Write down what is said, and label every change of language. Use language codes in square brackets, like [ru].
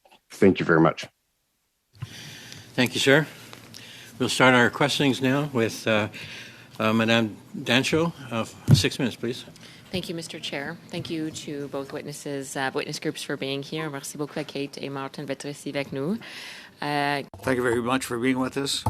[en] Thank you very much. Thank you, sir. We'll start our questionings now with Madame Dancho. 6 minutes, please. Thank you, Mr. Chair. Thank you to both witnesses, witness groups for being here. [fr] Merci beaucoup à Kate et Martin d'être ici avec nous. [en] Thank you very much for being with us.